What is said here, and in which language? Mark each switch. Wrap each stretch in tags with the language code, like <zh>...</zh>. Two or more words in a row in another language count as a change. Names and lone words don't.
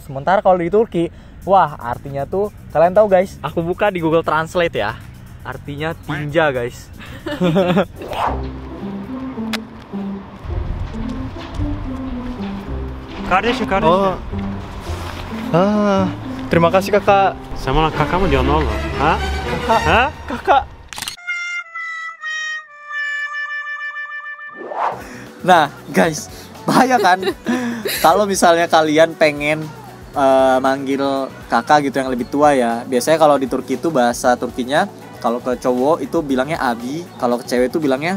<id>Sementara kalau di Turki, wah artinya tuh kalian tahu guys. Aku buka di Google Translate ya. Artinya tinja guys.</id> <tr>Kardeşim.</tr> <id>Terima kasih kakak. Sama kakak</id> <tr>mı diyorsun oğlum?</tr> <id>Kakak. Nah guys, bahaya kan kalau misalnya kalian pengen manggil kakak gitu yang lebih tua ya. Biasanya kalau di Turki itu bahasa Turkinya, kalau ke cowok itu bilangnya abi, kalau ke cewek itu bilangnya</id>